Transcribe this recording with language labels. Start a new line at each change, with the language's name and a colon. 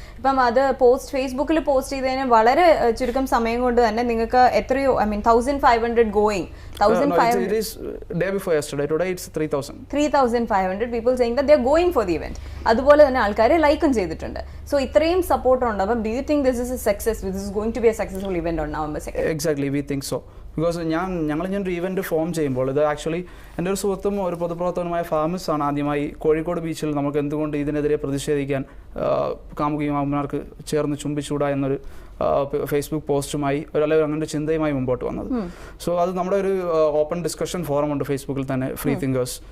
Malayalam: ഇപ്പം അത് ഫേസ്ബുക്കിൽ പോസ്റ്റ് ചെയ്തതിന് വളരെ ചുരുക്കം സമയം കൊണ്ട് തന്നെ നിങ്ങൾക്ക് എത്രയോ 1500 going 3,500
English: people saying that they are going for the event.
Malayalam: അതുപോലെ തന്നെ ആൾക്കാരെ ലൈക്കും ചെയ്തിട്ടുണ്ട്. സോ ഇത്രയും സപ്പോർട്ട് ഉണ്ട്.
English: അപ്പം do you think this is a success? This is going to be a successful event on November 2nd? Exactly, we think so.
Malayalam: Because ഞങ്ങളൊരു event form ചെയ്യുമ്പോൾ ഇത് ആക്ച്വലി എൻ്റെ ഒരു സുഹൃത്തും ഒരു പൊതുപ്രവർത്തകനുമായ ഫാമിസ് ആണ് ആദ്യമായി കോഴിക്കോട് ബീച്ചിൽ നമുക്ക് എന്തുകൊണ്ട് ഇതിനെതിരെ പ്രതിഷേധിക്കാൻ കാമുകിമാർക്ക് ചേർന്ന് ചുംബിച്ചൂടാ എന്നൊരു ഫേസ്ബുക്ക് പോസ്റ്റുമായി അല്ലെങ്കിൽ അങ്ങനെ ഒരു ചിന്തയുമായി മുമ്പോട്ട് വന്നത്. സോ അത് നമ്മുടെ ഒരു ഓപ്പൺ ഡിസ്കഷൻ ഫോറം ഉണ്ട് ഫേസ്ബുക്കിൽ തന്നെ, ഫ്രീ തിങ്കേഴ്സ്.